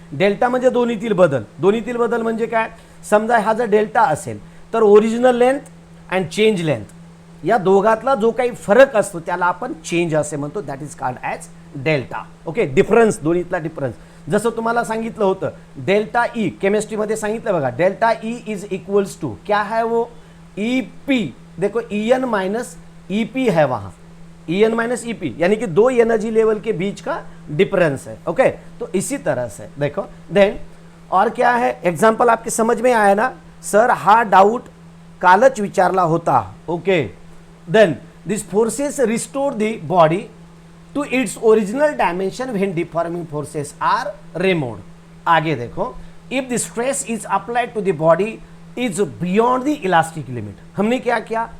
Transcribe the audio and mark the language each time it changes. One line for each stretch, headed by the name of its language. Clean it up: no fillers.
Marathi: Delta म्हणजे दोन्हीतील बदल म्हणजे काय? समजा हा जर डेल्टा असेल तर original length and change length या दोघातला जो काही फरक असतो त्याला आपण चेंज असे म्हणतो,
English: That is called as delta.
Marathi: Okay, difference, दोन्हीतला difference. जसं तुम्हाला सांगितलं होतं डेल्टा ई, केमिस्ट्रीमध्ये सांगितलं बघा,
English: delta E is equals to
Hindi: क्या है वो?
English: EP।
Hindi: देखो En माइनस EP है वहां, En माइनस EP, यानी कि दो एनर्जी लेवल के बीच का डिफरेंस है। ओके, तो इसी तरह से देखो देन और क्या है? एग्जांपल आपके समझ में आया ना?
Marathi: सर हा डाउट कालच विचारला होता।
English: Okay, then this forces restore the body to its original dimension when deforming forces are removed. आगे देखो, if the stress is applied to the body is beyond the elastic limit,
Hindi: हमने क्या किया?